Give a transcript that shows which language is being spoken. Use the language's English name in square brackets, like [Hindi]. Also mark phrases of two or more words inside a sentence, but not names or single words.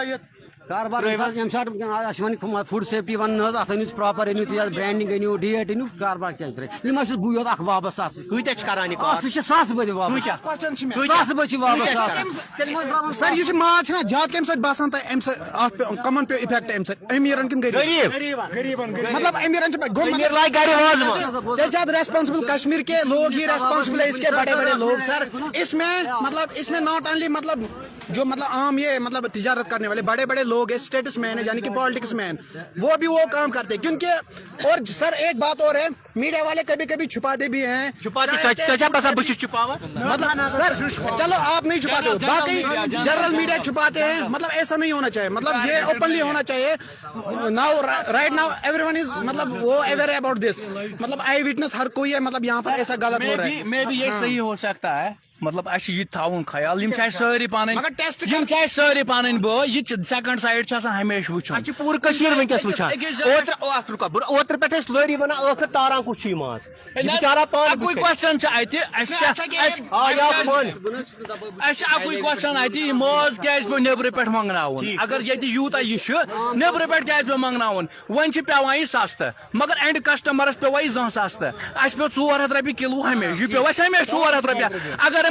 [Kashmiri] کاربار ییٚمہِ ساتہٕ اَسہِ وَنہِ [English] food safety [Kashmiri] وَنہٕ حظ اَتھ أنِو پرٛاپر أنِو تُہۍ اَتھ برٛینڈِنٛگ أنِو ڈیٹ أنِو کاربار کیٛازِ ترٛٲیِو یہِ ما چھُس بٕے یوت اکھ وابسطہٕ اَتھ سۭتۍ کۭتیاہ چھِ کران یہِ اَتھ سۭتۍ چھِ ساسہٕ بٔدۍ وابسطہٕ ساسہٕ بٔدۍ چھِ وابسطہٕ سر یُس یہِ ماز چھُنہ زیادٕ کَمہِ سۭتۍ باسان تۄہہِ اَمہِ سۭتۍ اَتھ کَمن پیٚو اِفیکٹ اَمہِ سۭتۍ أمیٖرن کِنہٕ غریٖب مطلب أمیٖرن چھِ تیٚلہِ چھِ اَتھ ریسپانسبل [Urdu] کشمیٖر کے لوگ ہی ریسپانسبل ہے اس کے بڑے بڑے لوگ سر اس میں [English] not only [Urdu] مطلب جو مطلب عام یہ مطلب تجارت کرنے والے بڑے بڑے لوگ ہیں اسٹیٹس مین ہے یعنی کہ [English] politics man [Urdu] وہ بھی وہ کام کرتے ہیں کیونکہ اور سر ایک بات اور ہے میڈیا والے کبھی کبھی چھپاتے بھی ہیں مطلب سر چلو آپ نہیں چھپاتے ہو باقی [English] general media [Urdu] چھپاتے ہیں مطلب ایسا نہیں ہونا چاہیے مطلب یہ اوپنلی ہونا چاہیے [English] now right now everyone is [Urdu] مطلب وہ [English] aware about this [Urdu] مطلب [English] eye witness [Urdu] ہر کوئی ہے مطلب یہاں پر ایسا غلط ہو رہا ہے میں بھی یہ صحیح ہو سکتا ہے [Kashmiri] مطلب اَسہِ چھُ یہِ تہِ تھاوُن خیال یِم چھِ اَسہِ سٲری پَنٕنۍ یِم چھِ اَسہِ سٲری پَنٕنۍ بٲے یہِ تہِ [English] second side [Kashmiri] چھُ آسان ہمیشہِ وٕچھُن چھِ پوٗرٕ کٔشیٖر وٕنکیٚس وٕچھان اوترٕ پٮ۪ٹھ ٲسۍ لٲری وَنان ٲخر تاران کُس چھُ یہِ ماز اَکُے کوسچن چھُ اَتہِ اَسہِ چھُ اَکُے کوسچن اَتہِ یہِ ماز کیازِ پیٚو نیبرٕ پٮ۪ٹھ منٛگناوُن اگر ییٚتہِ یوٗتاہ یہِ چھُ نیبرٕ پٮ۪ٹھ کیازِ پیٚو منٛگناوُن وۄنۍ چھُ پیٚوان یہِ سستہٕ مگر [English] end customers [Kashmiri] پیٚوا یہِ زانٛہہ سستہٕ اَسہِ پیٚو 400 رۄپیہِ کِلوٗ ہمیشہِ یہِ پیٚو اَسہِ ہمیشہِ 400 رۄپیہِ اگر